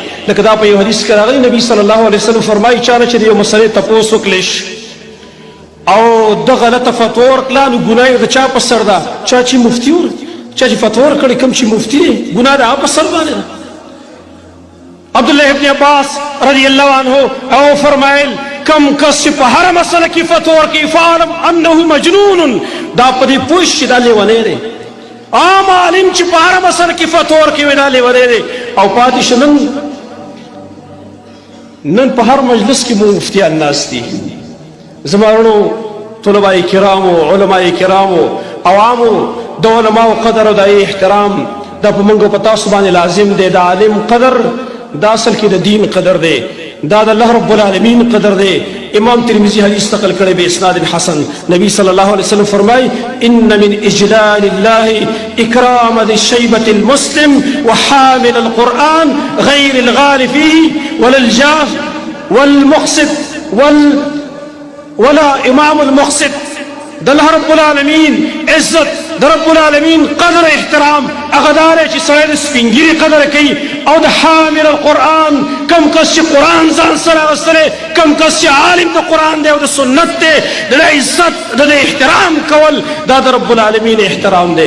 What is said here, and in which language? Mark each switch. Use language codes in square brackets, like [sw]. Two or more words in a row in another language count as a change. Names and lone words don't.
[ps] لکه دا په یو حدیث کې راغلی نبي [ar] صلی الله علیه وسلم [ps] فرمایي چا نه چې د یو مسلې تپوس وکړی او د غلطه فتوا ورکړه نو ګناه یې د چا په سر ده؟ چا چې مفتي چا چې فتوا ورکړې کوم چې مفتي دی ګناه د هغه په سر باندې ده. عبدالله ابن عباس [ar] رضی الله عنه [ps] او فرمایل کم کس چې په هره مسله کې فتوا ورکوي [ar] فاعلم انه مجنون [ps] دا په دې پوه شي چې دا لیونی دی. عام عالم چې په هره مسله کې فتوا ورکوي دا لیونی دی. او پاتې شه نن په هر مجلس کې مو مفتیان ناست دي. زما ورونو طلباء کرامو علماء کرامو عوامو د علماو قدر او د احترام دا په موږ په تاسو باندې لازم دی. د عالم قدر دا اصل کې د دین قدر دی، دا د [ar] الله رب العالمین [ps] قدر دی. امام ترمذی حدیث نقل کړی [ar] به اسناد حسن. نبی صلی الله علیه وسلم فرمای ان من اجلال الله اکرام ذی الشیبة المسلم وحامل القرآن غیر الغال فيه ولا الجاف والمقسط ولا امام المقسط. د الله رب العالمین عزت، د رب العالمین قدر احترام هغه دا دی چې سړی د سپین ږیري قدر کوي او د حامل القرآن کم کس چې قرآن ځان سره اخیستلی کم کس چې عالم د قرآن دی او د سنت دی د ده عزت د ده احترام کول دا د رب العالمین احترام دی.